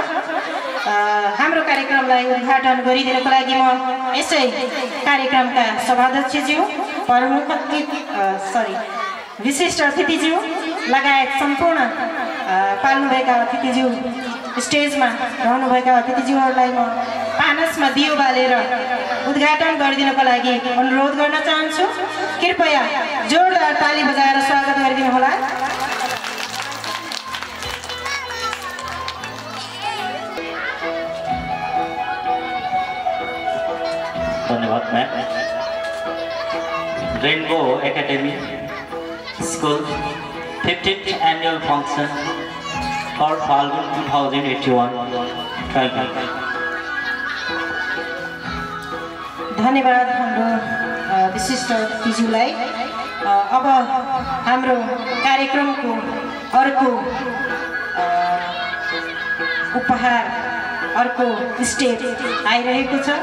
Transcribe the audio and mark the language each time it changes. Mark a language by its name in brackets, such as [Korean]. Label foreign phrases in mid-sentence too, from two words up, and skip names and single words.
[Nepali] हाम्रो कार्यक्रमलाई उद्घाटन गरिदिनको लागि म यसै कार्यक्रमका सभाध्यक्षज्यू, प्रमुख विशिष्ट अतिथिज्यू लगायत सम्पूर्ण पाल्नुभएका अतिथिज्यू, स्टेजमा रहनुभएका अतिथिज्यूहरूलाई म पानसमा दियो बालेर उद्घाटन गरिदिनको लागि अनुरोध गर्न चाहन्छु। कृपया जोरदार ताली बजाएर स्वागत गरिदिनुहोला। धन्यवाद मैम। [English] रेनबो एकेडमी स्कूल 15th annual function for Falgun 2081. Thank you. [Nepali] धन्यवाद हाम्रो विशिष्ट अतिथिज्यूलाई। अब हाम्रो कार्यक्रमको अर्को उपहार, अर्को स्टेज आइरहेको छ।